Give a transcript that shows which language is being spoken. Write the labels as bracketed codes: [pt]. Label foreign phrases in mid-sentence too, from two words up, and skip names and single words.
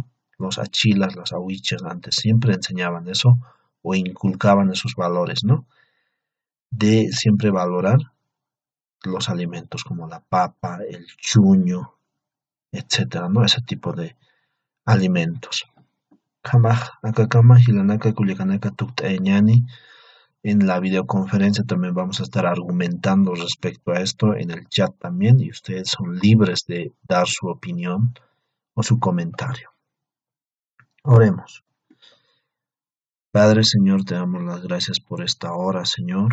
[es] Los achilas, las ahuichas antes siempre enseñaban eso o inculcaban esos valores, ¿no? De siempre valorar los alimentos como la papa, el chuño, etcétera, ¿no? Ese tipo de alimentos. [ay] Kamaj, akakama, hilanaka, kulikanaka, tuktayñani. [es] En la videoconferencia también vamos a estar argumentando respecto a esto en el chat también y ustedes son libres de dar su opinión o su comentario. Oremos. Padre Señor, te damos las gracias por esta hora, Señor.